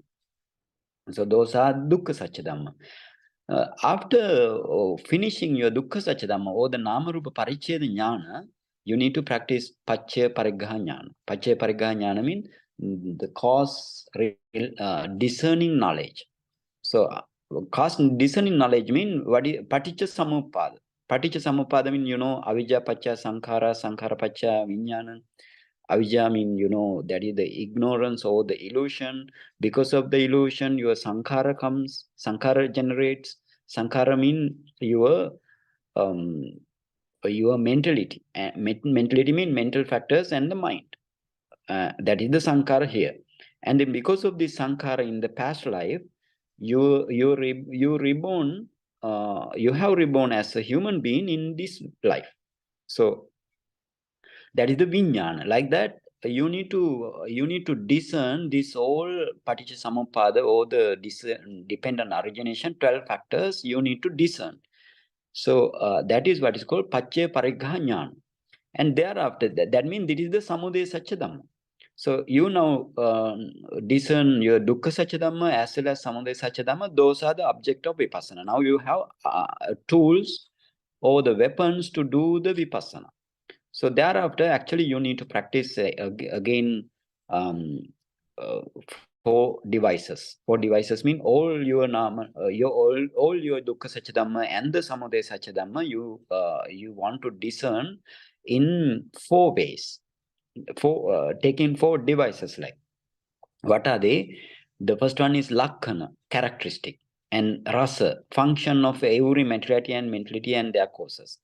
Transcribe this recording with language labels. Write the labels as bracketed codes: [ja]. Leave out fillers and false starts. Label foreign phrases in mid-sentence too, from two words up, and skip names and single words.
[en] So those are [pi] Dukkha Satya Dhamma. [en] After finishing your [pi] Dukkha Satya Dhamma [en] or the [pi] Nama Rupa Parichcheda Jnana, [en] you need to practice [pi] Paccaya Pariggaha Jnana. Paccaya Pariggaha Jnana [en] means the cause discerning knowledge. So cause discerning knowledge means what is [pi] Paticca Samuppada. Paticca Samuppada means, Avijja Paccaya Sankhara, Sankhara Paccaya Vijnana. [en] Avijja means, that is the ignorance or the illusion. Because of the illusion, your sankhara comes, sankhara generates. Sankhara means your mentality. Mentality means mental factors and the mind. That is the sankhara here. And then because of this sankhara in the past life, you reborn, you have reborn as a human being in this life. So that is the vijnana. Like that, you need to discern this whole [pi] paticca samuppada [en] or the dependent origination, 12 factors you need to discern. So that is what is called [pi] paccaya pariggaha jnana. [en] And thereafter, that means this is the [pi] samudaya satya dhamma. [en] So you now discern your [pi] dukkha satya dhamma [en] as well as [pi] samudaya satya dhamma. [en] Those are the object of vipassana. Now you have tools or the weapons to do the vipassana. So thereafter, actually, you need to practice again 4 devices. 4 devices mean all your nama, all your [pi] dukkha satya dhamma [en] and the [pi] samudaya satya dhamma. [en] You want to discern in 4 ways. Taking 4 devices. Like, what are they? The first one is lakkana, characteristic, and rasa, function of every materiality and mentality and their causes.